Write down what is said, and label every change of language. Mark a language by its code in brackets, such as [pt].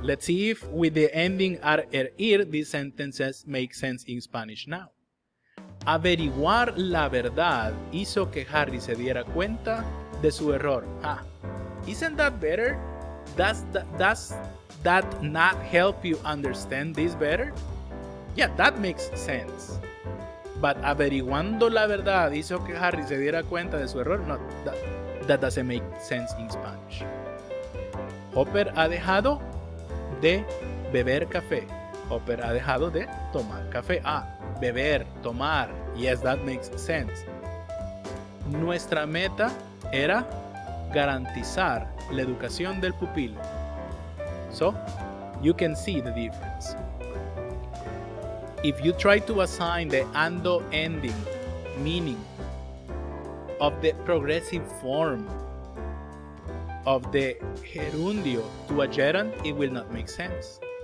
[en] Let's see if with the ending ir these sentences make sense in Spanish now. [es] Averiguar la verdad hizo que Harry se diera cuenta de su error. [en] Isn't that better? Does that not help you understand this better? Yeah, that makes sense. But [es] averiguando la verdad hizo que Harry se diera cuenta de su error. [en] No, that doesn't make sense in Spanish. [es] Hopper ha dejado de beber café. Hopper ha dejado de tomar café. Beber, tomar. [en] Yes, that makes sense. [es] Nuestra meta era garantizar la educación del pupilo. [en] So, you can see the difference. If you try to assign the ando ending meaning of the progressive form of the gerundio to a gerund, it will not make sense.